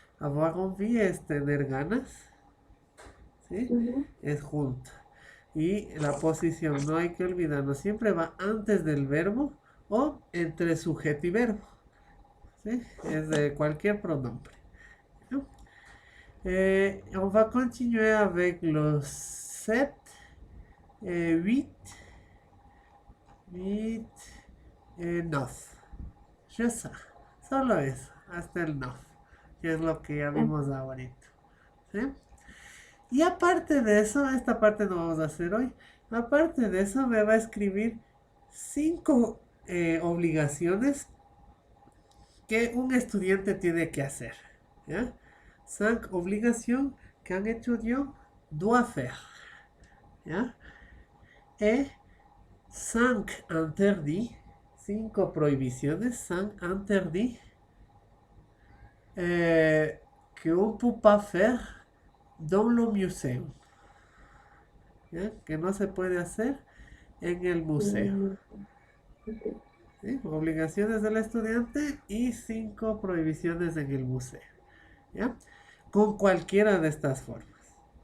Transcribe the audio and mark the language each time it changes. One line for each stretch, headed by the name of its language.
Spanish: Avoir envie es tener ganas. ¿Sí? Ujú. Es junto. Y la posición, no hay que olvidarnos, siempre va antes del verbo o entre sujeto y verbo. ¿Sí? Es de cualquier pronombre. ¿No?
French: On va continuer avec
Spanish: los 7, 8, 8, 9. Ya está. Solo eso, hasta el 9, que es lo que ya Ah, vimos ahorita. ¿Sí? Y aparte de eso, esta parte no vamos a hacer hoy. Aparte de eso, me va a escribir 5 obligaciones que un estudiante tiene que hacer. ¿Ya?
French: 5 obligations qu'un étudiant doit faire. ¿Ya? Y 5 interdits,
Spanish: 5 prohibiciones,
French: 5 interdits que on ne peut pas faire dans le musée.
Spanish: ¿Ya? Que no se puede hacer en el museo. mm, ok. ¿Sí? Obligaciones del estudiante y 5 prohibiciones en el museo. ¿Ya? Con cualquiera de estas formas.